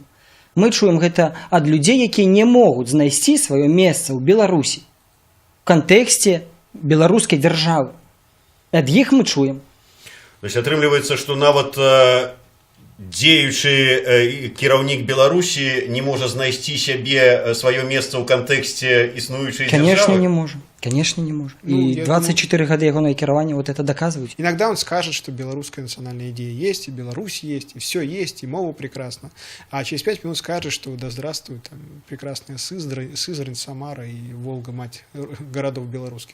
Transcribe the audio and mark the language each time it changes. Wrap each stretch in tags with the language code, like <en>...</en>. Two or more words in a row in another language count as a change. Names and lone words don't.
<be>Мы чуем гэта ад людзей, якія не могуць знайсці сваё месца ў Беларусі в кантэксце беларускай дзяржавы. Ад іх мы чуем.</be> <ru>То есть</ru> <be>атрымліваецца, што нават дзеючы кіраўнік Беларусі не можа знайсці сябе сваё месца ў кантэксце існуючай дзяржавы?</be> <ru>Конечно,</ru> <be>не можа.</be> <ru>Конечно, не может. Ну, и 24 года его кирования вот это доказывают. Иногда он скажет, что белорусская национальная идея есть, и Беларусь есть, и все есть, и мова прекрасна. А через 5 минут скажет, что да здравствует там, прекрасная Сызрань, Самара и Волга, мать городов белорусских.</ru>